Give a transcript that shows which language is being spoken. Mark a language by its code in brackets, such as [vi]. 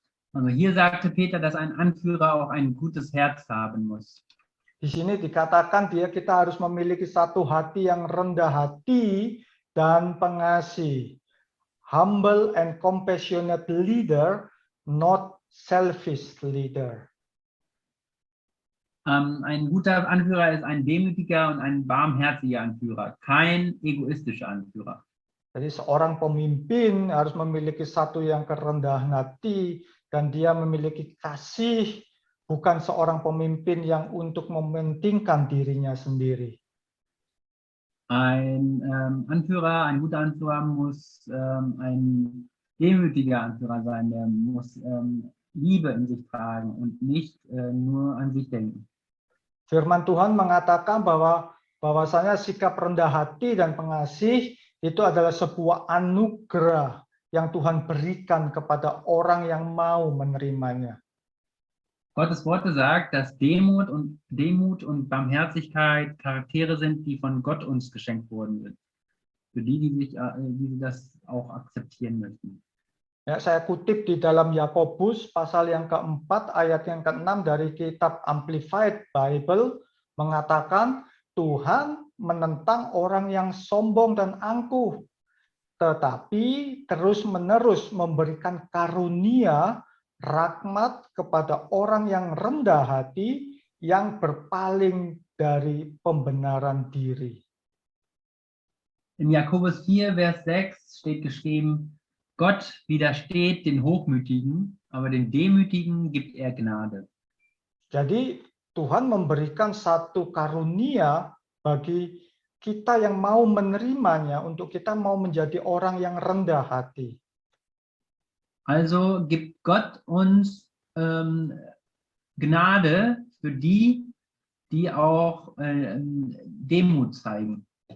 [de] Also hier sagte Peter, dass ein Anführer auch ein gutes Herz haben muss. [id] Di sini dikatakan kita harus memiliki satu hati yang rendah hati dan pengasih. [en] Humble and compassionate leader, not selfish leader. [de] Ein guter Anführer ist ein demütiger und ein barmherziger Anführer, kein egoistischer Anführer. [id] Jadi seorang pemimpin harus memiliki satu yang kerendahan hati dan dia memiliki kasih. Bukan seorang pemimpin yang untuk mementingkan dirinya sendiri. [de] Ein Anführer, ein guter Anführer muss ein demütiger Anführer sein. Der muss Liebe in sich tragen und nicht nur an sich denken. [id] Firman Tuhan mengatakan bahwasanya sikap rendah hati dan pengasih itu adalah sebuah anugerah yang Tuhan berikan kepada orang yang mau menerimanya. [de] Gottes Worte sagt, dass Demut und Barmherzigkeit Charaktere sind, die von Gott uns geschenkt worden sind. Für die das auch akzeptieren möchten. [id] Ya, saya kutip di dalam Yakobus pasal yang keempat ayat yang ke-6 dari kitab Amplified Bible mengatakan Tuhan menentang orang yang sombong dan angkuh, tetapi terus-menerus memberikan karunia rahmat kepada orang yang rendah hati yang berpaling dari pembenaran diri. [de] In Jakobus 4, Vers 6 steht geschrieben, Gott widersteht den Hochmütigen, aber den Demütigen gibt er Gnade. [id] Jadi Tuhan memberikan satu karunia bagi kita yang mau menerimanya, untuk kita mau menjadi orang yang rendah hati. [de] Also gibt Gott uns Gnade für die, die auch Demut zeigen.